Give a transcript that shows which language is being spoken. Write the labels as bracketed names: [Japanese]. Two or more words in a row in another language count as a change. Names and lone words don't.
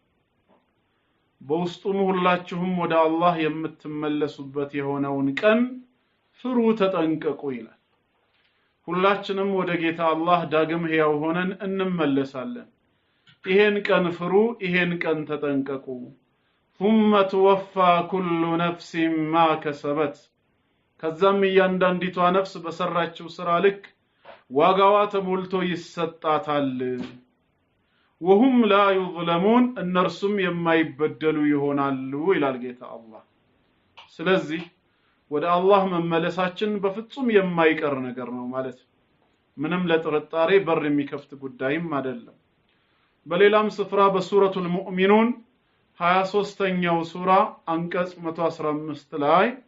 [Amharic] በውስጡም ሁላችሁም ወደ አላህ የምትመለሱበት የሆነውን ቀን ፍሩ ተጠንቀቁ ይላል። ሁላችንም ወደ ጌታ አላህ ዳግም ሕያው ሆነን እንመለሳለን። ይሄን ቀን ፍሩ፣ ይሄን ቀን ተጠንቀቁ። [Arabic] ثم توفى كل نفس ما كسبت [Amharic] ከዛም እያንዳንዲቷ ነፍስ በሰራችው ስራ ልክ ዋጋዋ ተሞልቶ ይሰጣታል። [Arabic] وهم لا يظلمون [Amharic] እነርሱም የማይበደሉ ይሆናሉ ይላል ጌታ አላህ። ስለዚህ ወደ አላህ መመለሳችን በፍጹም የማይቀር ነገር ነው ማለት ምንም ለጥርጣሬ በር የሚከፍት ጉዳይም አይደለም። በሌላም ስፍራ በሱረቱል ሙእሚኑን 23ኛው ሱራ አንቀጽ 115 ላይ